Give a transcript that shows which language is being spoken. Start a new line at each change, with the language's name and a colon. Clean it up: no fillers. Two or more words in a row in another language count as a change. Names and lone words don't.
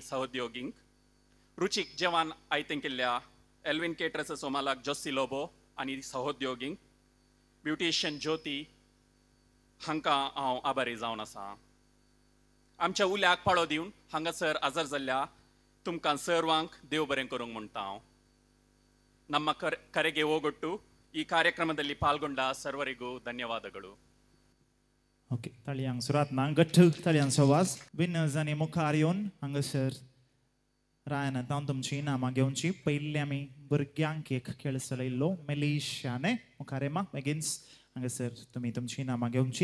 Konkani: सहउद्योगींक रुचीक जेवण आयतें केल्ल्या एल्विन केटरसाचो मालक जोसी लोबो आनी सहोद्योगींक ब्युटिशियन ज्योती हांकां हांव आभारी जावन आसा. आमच्या उल्याक पाळो दिवन हांगासर हजर जाल्ल्या तुमकां सर्वांक देव बरें करूंक म्हणटा हांव.
Kannada: ನಮ್ಮ ಕರೆಗೆ ಹೋಗೊಟ್ಟು ಈ ಕಾರ್ಯಕ್ರಮದಲ್ಲಿ ಪಾಲ್ಗೊಂಡ ಸರ್ವರಿಗೂ ಧನ್ಯವಾದಗಳು.
Konkani: ओके ताळयांक सुरात ना गठ्ठ ताळयांचो आवाज. विनर्स आनी मुखार येवन हांगासर रायन आतां तुमची नामां घेवची. पयलीं आमी भुरग्यांक एक खेळ चलयल्लो मलेशियाने मुखार येमा बेगिन्स हांगासर तुमी तुमची नामां घेवची.